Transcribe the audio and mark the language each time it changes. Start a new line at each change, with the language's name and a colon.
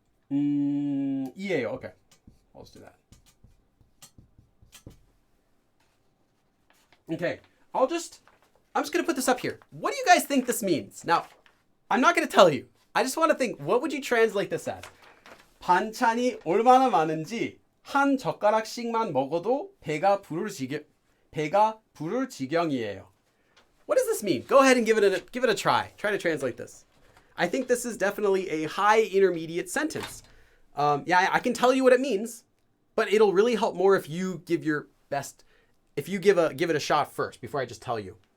English: 이에요. Okay. I'll just do that. Okay. I'm just going to put this up here. What do you guys think this means? Now, I'm not going to tell you. I just want to think, what would you translate this as?
Korean: 반찬이 얼마나 많은지 한 젓가락씩만 먹어도 배가 부를 지경이에요.
English: What does this mean? Go ahead and give it a try. Try to translate this. I think this is definitely a high intermediate sentence. Yeah, I can tell you what it means, but it'll really help more if you give your best. If you give it a shot first before I just tell you.